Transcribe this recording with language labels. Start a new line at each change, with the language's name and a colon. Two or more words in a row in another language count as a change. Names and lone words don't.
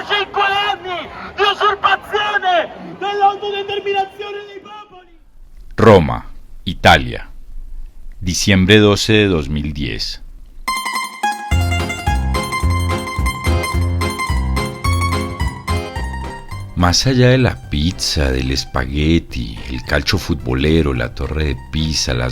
Italian: 5 anni di usurpazione dell'autodeterminazione dei popoli. Roma, Italia,
Spanish: diciembre 12 de 2010. Más allá de la pizza, del espagueti, el calcio futbolero, la torre de Pisa, las